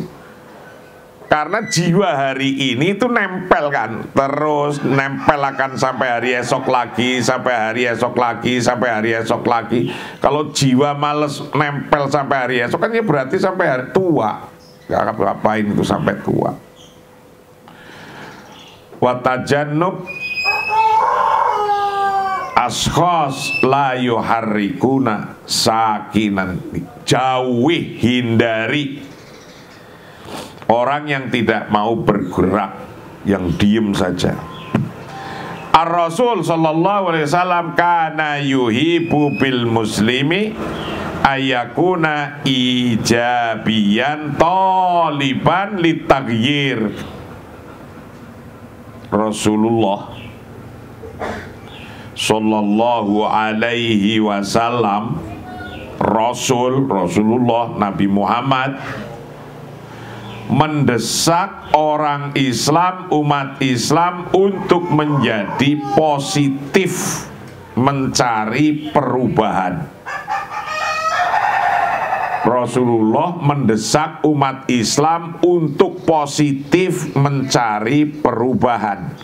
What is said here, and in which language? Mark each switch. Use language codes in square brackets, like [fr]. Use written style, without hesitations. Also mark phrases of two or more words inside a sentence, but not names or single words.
[id] Karena jiwa hari ini itu nempel kan, terus nempel akan sampai hari esok lagi, sampai hari esok lagi, sampai hari esok lagi. Kalau jiwa males nempel sampai hari esok kan ya berarti sampai hari tua. Gak ngapain itu sampai tua. [ar] وتجنب أشخاصا لا يحركون ساكنا, [id] jauhi, hindari orang yang tidak mau bergerak, yang diem saja. [ar] الرسول صلى الله عليه وسلم كان يحب بالمسلم أن يكون إيجابيا طالبا للتغيير. رسول الله صلى الله عليه وسلم, [id] Rasulullah Nabi Muhammad mendesak orang Islam, umat Islam untuk menjadi positif, mencari perubahan. Rasulullah mendesak umat Islam untuk positif mencari perubahan.